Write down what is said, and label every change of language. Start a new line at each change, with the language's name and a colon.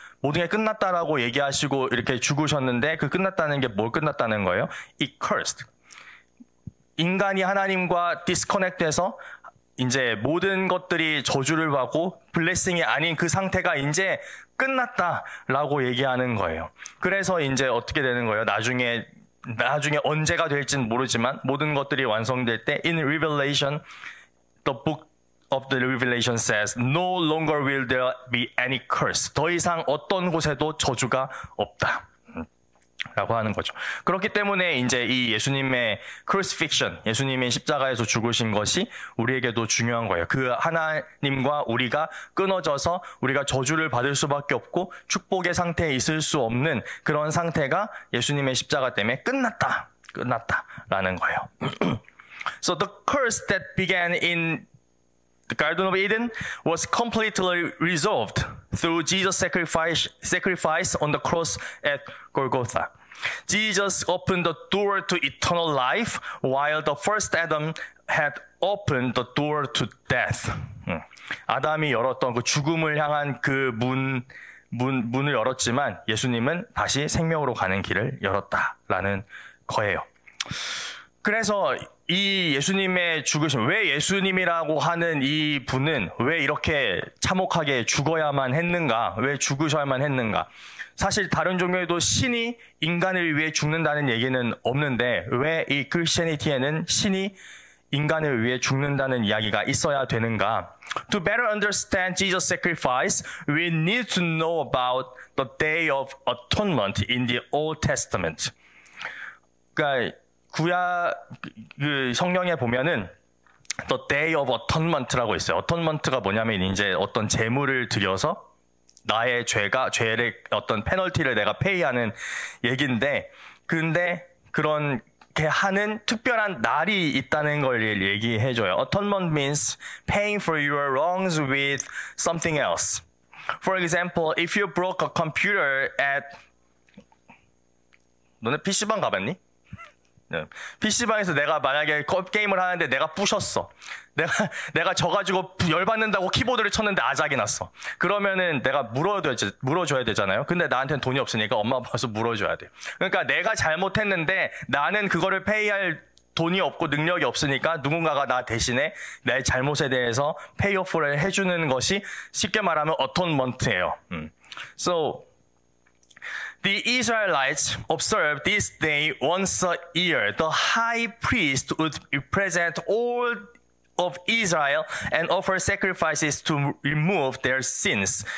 Korean: 모든 게 끝났다라고 얘기하시고 이렇게 죽으셨는데 그 끝났다는 게 뭘 끝났다는 거예요?
English: It cursed.
Korean: 인간이 하나님과 디스커넥트해서 이제 모든 것들이 저주를 받고 블레싱이 아닌 그 상태가 이제 끝났다라고 얘기하는 거예요. 그래서 이제 어떻게 되는 거예요? 나중에 언제가 될지는 모르지만 모든 것들이 완성될 때
English: in Revelation, the book of the Revelation says, no longer will there be any curse.
Korean: 더 이상 어떤 곳에도 저주가 없다. 라고 하는 거죠. 그렇기 때문에 이제 이 예수님의 crucifixion, 예수님의 십자가에서 죽으신 것이 우리에게도 중요한 거예요. 그 하나님과 우리가 끊어져서 우리가 저주를 받을 수밖에 없고 축복의 상태에 있을 수 없는 그런 상태가 예수님의 십자가 때문에 끝났다라는 거예요.
English: So the curse that began in the Garden of Eden was completely resolved through Jesus' sacrifice on the cross at Golgotha. Jesus opened the door to eternal life, while the first Adam had opened the door to death.
Korean: 아담이 열었던 그 죽음을 향한 그 문을 열었지만 예수님은 다시 생명으로 가는 길을 열었다라는 거예요. 그래서 이 예수님의 죽으심, 왜 예수님이라고 하는 이 분은 왜 이렇게 참혹하게 죽어야만 했는가? 왜 죽으셔야만 했는가? 사실 다른 종교에도 신이 인간을 위해 죽는다는 얘기는 없는데 왜 이 크리스천리티에는 신이 인간을 위해 죽는다는 이야기가 있어야 되는가?
English: To better understand Jesus' sacrifice, we need to know about the Day of Atonement in the Old Testament.
Korean: 그러니까 구약 그 성경에 보면은 The Day of Atonement라고 있어요. Atonement가 뭐냐면 이제 어떤 제물을 드려서 나의 죄를 어떤 페널티를 내가 페이하는 얘기인데, 근데 그렇게 하는 특별한 날이 있다는 걸 얘기해줘요.
English: Atonement means paying for your wrongs with something else. For example, if you broke a computer at
Korean: 너네 PC방 가봤니? PC방에서 내가 만약에 게임을 하는데 내가 부셨어. 내가 져가지고 열받는다고 키보드를 쳤는데 아작이 났어. 그러면은 내가 물어줘야 되잖아요. 근데 나한테는 돈이 없으니까 엄마 아빠서 물어줘야 돼. 그러니까 내가 잘못했는데 나는 그거를 페이할 돈이 없고 능력이 없으니까 누군가가 나 대신에 내 잘못에 대해서 페이오프를 해주는 것이 쉽게 말하면 어톤먼트예요.
English: So the Israelites observed this day once a year. The high priest would represent all of Israel and offer sacrifices to remove their sins.